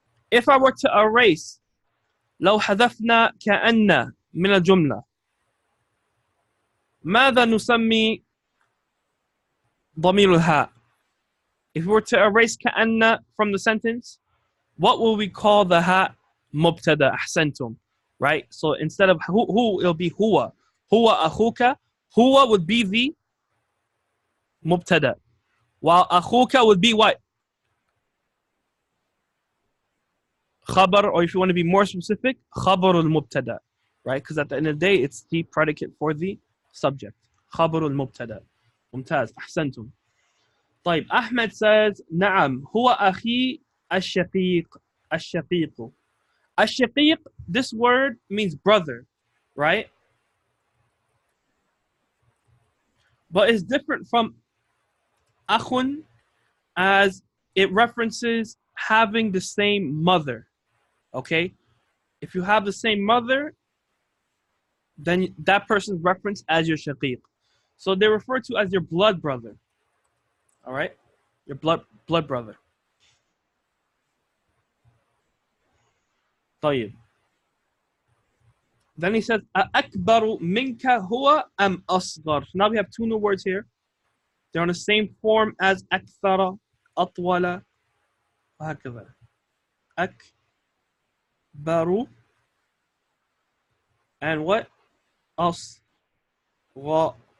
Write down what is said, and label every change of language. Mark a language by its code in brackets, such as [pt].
[ar] If I were to erase لو حذفنا كأن من الجملة ماذا نسمي ضمير الهاء? [en] If we were to erase كأن from the sentence, what will we call the ha? [ar] مبتدا. أحسنتم. Right? [en] So instead of who, it'll be هو. [ar] هو أخوك. [en] هو would be the مبتدا. While أخوك would be what? خبر, or if you want to be more specific, خبر المبتدا. Right? Because at the end of the day, it's the predicate for the subject. [ar] خبر المبتدا. ممتاز. أحسنتم. طيب. Ahmed says, نعم هو أخي الشقيق. الشقيق. [en] الشقيق, this word means brother, right? But it's different from أخٌ, as it references having the same mother. Okay? If you have the same mother, then that person's referenced as your shaqiq. So they're referred to as your blood brother. All right? Your blood brother. [ar] طيب. Then he says, أكبر منك هو أم أصغر. [en] Now we have 2 new words here. They're on the same form as أكثر, أطول, وهكذا. أكبر and what أصغر.